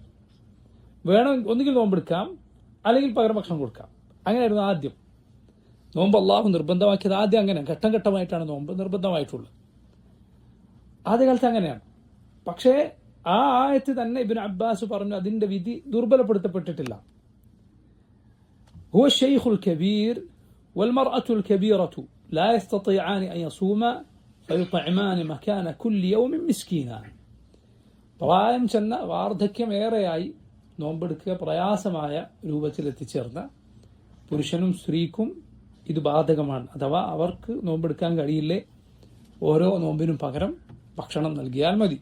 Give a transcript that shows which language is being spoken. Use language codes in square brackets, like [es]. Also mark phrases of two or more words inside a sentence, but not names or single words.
[ml] വേണം, ഒന്നുകിൽ നോമ്പെടുക്കാം, അല്ലെങ്കിൽ പകരം ഭക്ഷണം കൊടുക്കാം. അങ്ങനെയായിരുന്നു ആദ്യം. നോമ്പ് അള്ളാഹു നിർബന്ധമാക്കിയത് ആദ്യം അങ്ങനെ ഘട്ടം ഘട്ടമായിട്ടാണ് നോമ്പ് നിർബന്ധമായിട്ടുള്ളത്. ആദ്യകാലത്ത് അങ്ങനെയാണ്. പക്ഷേ ആ ആയത്ത് തന്നെ ഇബ്നു അബ്ബാസ് പറഞ്ഞു അതിന്റെ വിധി ദുർബലപ്പെടുത്തപ്പെട്ടിട്ടില്ല. [ar] هو الشيخ الكبير والمرأة الكبيرة لا يستطيعان أن يصوما فيطعمان مكان كل يوم مسكينا. [ml] പ്രായം ചെന്ന വാർദ്ധക്യമേറെയായി നോമ്പെടുക്കുക പ്രയാസമായ രൂപത്തിൽ എത്തിച്ചേർന്ന പുരുഷനും സ്ത്രീക്കും ഇത് ബാധകമാണ്. അഥവാ അവർക്ക് നോമ്പെടുക്കാൻ കഴിയില്ലേ, ഓരോ നോമ്പിനും പകരം ഭക്ഷണം നൽകിയാൽ മതി.